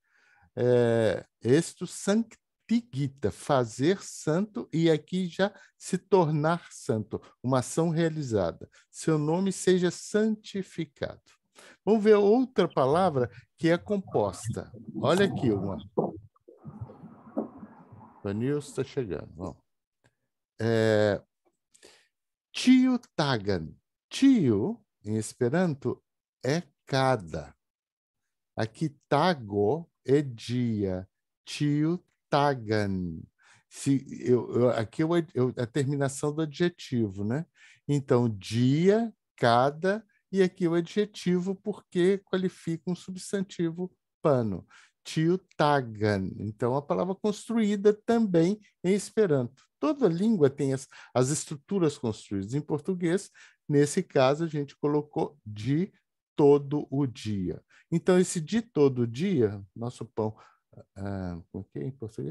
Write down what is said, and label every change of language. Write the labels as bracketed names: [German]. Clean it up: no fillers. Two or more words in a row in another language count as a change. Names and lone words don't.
[Esperanto] Esto sanctigita, [Portuguese] fazer santo, e aqui já se tornar santo, uma ação realizada. Seu nome seja santificado. Vamos ver outra palavra que é composta. Olha aqui uma. O Nilson está chegando. Vamos. [Esperanto] Tio tagan. [Portuguese] Tio, em Esperanto, é cada. Aqui, tago é dia. [Esperanto] Tio tagan. [Portuguese] Aqui é a terminação do adjetivo, né? Então, dia, cada, e aqui o adjetivo porque qualifica um substantivo pano. [Esperanto] Tio tagan. [Portuguese] Então, a palavra construída também em Esperanto. Toda língua tem as estruturas construídas. Em português, nesse caso, a gente colocou de todo o dia. Então, esse de todo dia, nosso pão, como é em português?